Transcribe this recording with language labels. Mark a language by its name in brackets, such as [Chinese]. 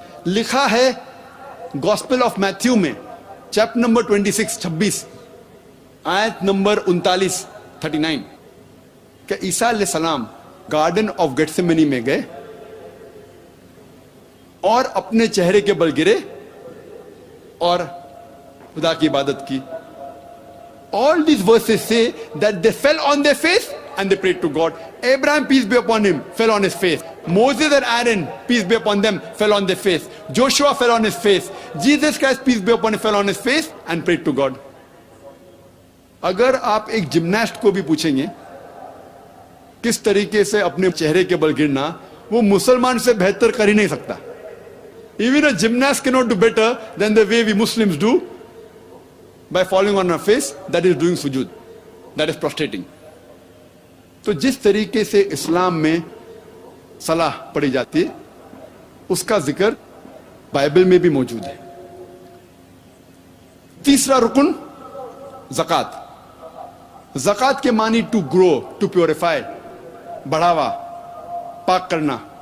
[Hindi] लिखा है gospel of Matthew में चैप्टर नंबर 26 आयत नंबर 39 कि ईसा अलैहिस्सलाम गार्डन ऑफ गेत्सेमनी में गए और अपने चेहरे के बल गिरे और खुदा की इबादत की। [English] All these verses say that they fell on their face and they prayed to God. Abraham, peace be upon him, fell on his face. Moses and Aaron, peace be upon them, fell on their face. Joshua fell on his face. Jesus Christ, peace be upon him, fell on his face and prayed to God. [Hindi] अगर आप एक gymnast को भी पूछेंगे किस तरीके से अपने चेहरे के बल गिरना, वो मुसलमान से बेहतर कर ही नहीं सकता। [English] Even a gymnast cannot do better than the way we Muslims do by falling on our face, that is doing sujud, that is prostrating. [Hindi] तो जिस तरीके से इस्लाम में सलाह पढ़ी जाती है उसका जिक्र बाइबल में भी मौजूद है। तीसरा रुकन ज़कात। ज़कात के मानी [English] to grow, to purify, [Hindi] बढ़ावा, पाक करना।